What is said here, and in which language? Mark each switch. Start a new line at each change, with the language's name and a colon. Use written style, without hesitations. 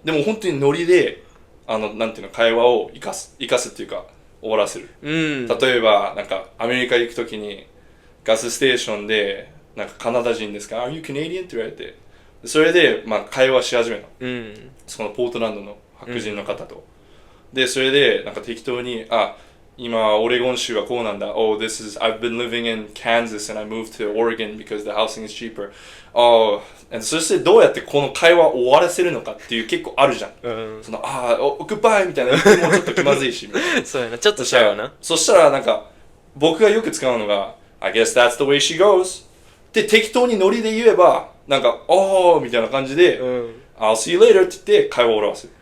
Japanese: でも本当にノリでなんていうの会話を生かすっていうか終わらせる、例えばなんかアメリカ行く時にガスステーションでなんかカナダ人ですか
English: Are you Canadian?
Japanese: って言われて、それでまあ会話し始めるの、そのポートランドの白人の方と、でそれでなんか適当に今オレゴン州はこうなんだ。
English: Oh, I've been living in Kansas and I moved to Oregon because the housing is cheaper. Oh, and
Japanese: そしてどうやってこの会話を終わらせるのかっていう結構あるじゃん。そのグッバイみたいなもうちょっと気まずいしみたいな。そうやな、ちょっとちゃうな。そしたらなんか僕がよく使うのが
English: I guess that's the way she goes
Japanese: って適当にノリで言えばなんかみたいな感じで、
English: I'll see you later
Japanese: って言って会話を終わらせる。